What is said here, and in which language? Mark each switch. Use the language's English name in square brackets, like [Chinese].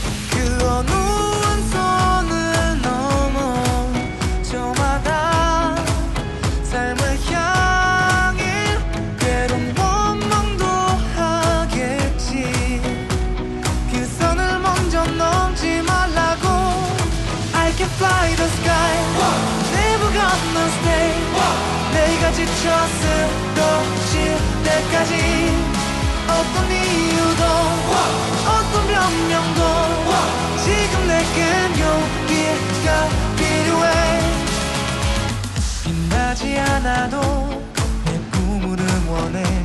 [Korean] 그 어느 원선을 넘어 저마다 삶을 향해 때론 원망도 하겠지. 그 선을 먼저 넘지 말라고. [English] I can fly the sky, never gonna stay. [Korean] 내가 지쳐 쓰러질 때까지 어떤 이유도 어떤 변명도 지금 내겐 용기가 필요해. 빛나지 않아도 내 꿈을 응원해.